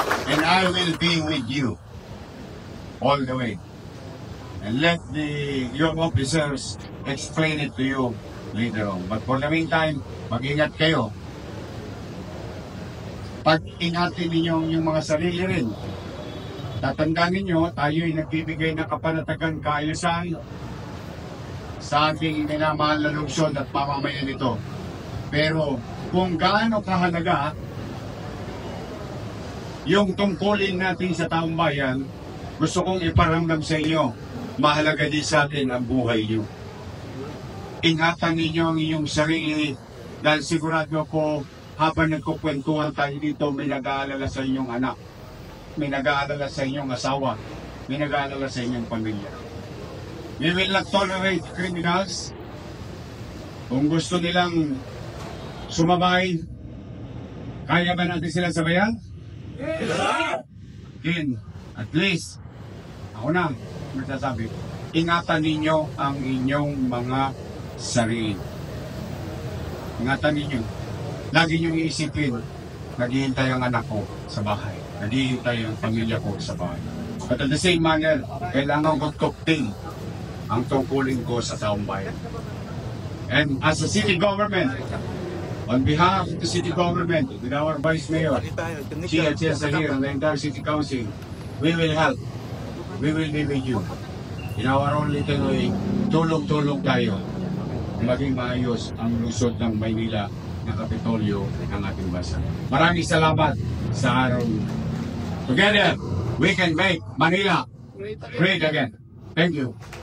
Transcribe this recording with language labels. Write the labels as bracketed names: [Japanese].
[English] And I will be with you all the way. And let your officers explain it to you later on. But for the meantime, [Filipino] mag-ingat kayo. Pag-ingatin ninyo yung mga sarili rin. Tatandaan ninyo, tayo ay nagbibigay ng kapanatagan kaayusan sa ating minamahal na lungsod at pamamayan nito. Pero kung gaano kahalaga yung tungkulin natin sa taong bayan, gusto kong iparamdam sa inyo, mahalaga din sa atin ang buhay niyo. Ingatan ninyo ang inyong sarili dahil sigurado ko habang nagkukwentuhan tayo dito, may nag-aalala sa inyong anak, may nag-aalala sa inyong asawa, may nag-aalala sa inyong pamilya. [English] We will not tolerate criminals. [Filipino] Kung gusto nilang sumabay, kaya ba natin sila sabayan? [English] Again, at least, [Filipino] ako na magsasabi, ingatan ninyo ang inyong mga sarili. Ingatan ninyo. Lagi nyo iisipin, naghihintay ang anak ko sa bahay. Naghihintay ang pamilya ko sa bahay. [English] But at the same manner, [Filipino] kailangan ko tukting ang tungkulin ko sa taong bayan. [English] And as a city government, on behalf of the city government, with our Vice Mayor, Chia Sahir, and the entire City Council, we will help. We will be with you. In our own little way, [Filipino] tulong-tulong tayo maging maayos ang lungsod ng Maynila na Kapitolyo ng ating bansa. Maraming salamat sa araw. [English] Together, we can make Manila great again. Thank you.